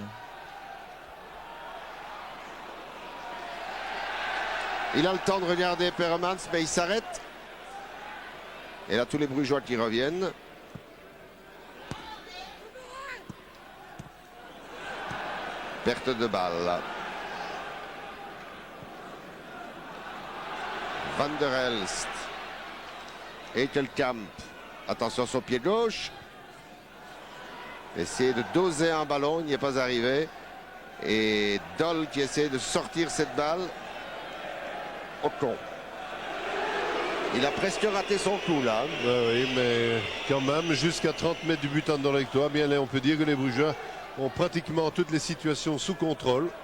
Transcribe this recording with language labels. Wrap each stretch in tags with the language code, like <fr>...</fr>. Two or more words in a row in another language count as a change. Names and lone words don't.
<fr>Il a le temps de regarder Peremans, mais il s'arrête. Et là, tous les Brugeois qui reviennent. Perte de balle. Van der Elst. Eitelkamp. Attention sur pied gauche. Essayer de doser un ballon, il n'y est pas arrivé. Et Doll qui essaie de sortir cette balle. Ocon. Il a presque raté son coup là. Oui, mais quand même, jusqu'à 30 mètres du but anderlechtois, bien là, on peut dire que les Brugeois ont pratiquement toutes les situations sous contrôle.</fr>